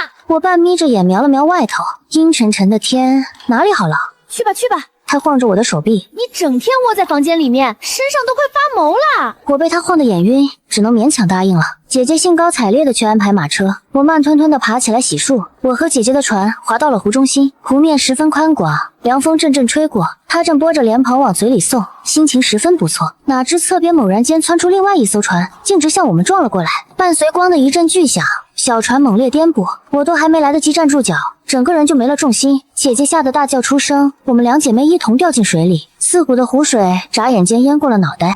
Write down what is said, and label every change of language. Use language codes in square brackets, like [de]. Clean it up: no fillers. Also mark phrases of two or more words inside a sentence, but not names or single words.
[zh] 我半眯着眼瞄了瞄外頭，陰沉沉的天，哪裡好了？去吧去吧。他晃着我的手臂，你整天窩在房間裡面，身上都快發毛了。我被他晃得眼暈，只能勉强答應了。姐姐興高采烈地去安排馬車，我慢吞吞地爬起來洗漱。我和姐姐的船划到了湖中心，湖面十分寬廣，涼風陣陣吹過，她正撥着蓮蓬往嘴裡送，心情十分不錯。哪知側邊猛然間竄出另外一艘船，徑直向我們撞了過來，伴隨咣的一陣巨響，小船猛烈顛簸，我都還沒來得及站住腳，整個人就沒了重心。姐姐嚇得大叫出聲，我們兩姐妹一同掉進水裡，刺骨的湖水眨眼間淹過了腦袋。